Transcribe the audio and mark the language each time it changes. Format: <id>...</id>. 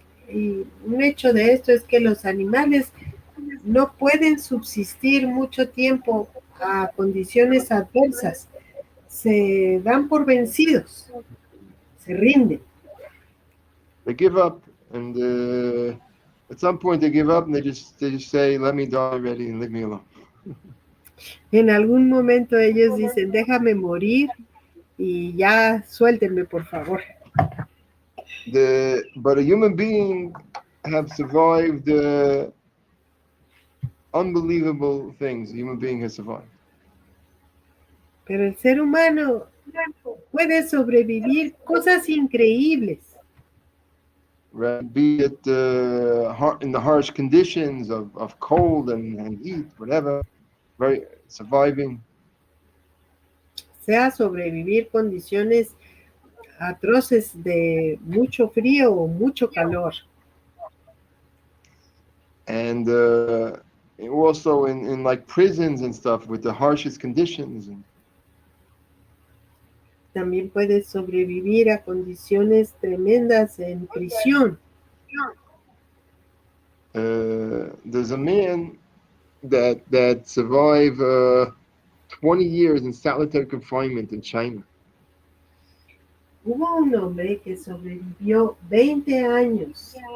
<es>Y un hecho de esto es que los animales no pueden subsistir mucho tiempo a condiciones adversas. Se dan por vencidos, se rinden.</es> <en>They give up, and at some point they give up, and they just say, "Let me die already and leave me alone."</en> <es>En algún momento ellos dicen, déjame morir y ya suéltenme, por favor.</es> <en>But a human being have survived unbelievable things. A human being has survived.</en> <es>Pero el ser humano puede sobrevivir cosas increíbles.</es> <en>Right? Be it in the harsh conditions of cold and heat, whatever, surviving.</en> <es>Sea sobrevivir condiciones atroces de mucho frío o mucho calor.</es> <en>And also in like prisons and stuff with the harshest conditions.</en> <es>También puede sobrevivir a condiciones tremendas en prisión.</es> <en>There's a man that survived 20 years in solitary confinement in China.</en> <es>Hubo un hombre que sobrevivió 20 años.</es>